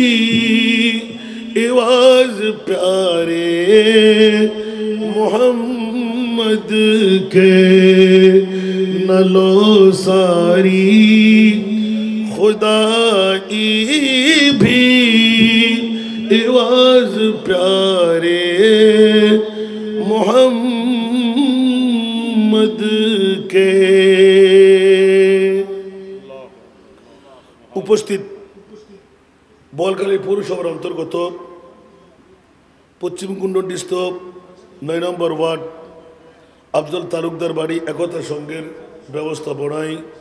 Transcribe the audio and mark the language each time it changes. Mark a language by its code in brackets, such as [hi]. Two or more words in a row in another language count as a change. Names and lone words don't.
[ur] عوض پیارے محمد کے نہ لو ساری خدائی بھی عوض پیارے محمد کے [bn] উপস্থিত বলখালী পৌরসভার অন্তর্গত পশ্চিম কুণ্ডনীস্থ ৯ নম্বর ওয়ার্ড আফজল তালুকদার বাড়ি একতা সংঘের ব্যবস্থাপনায়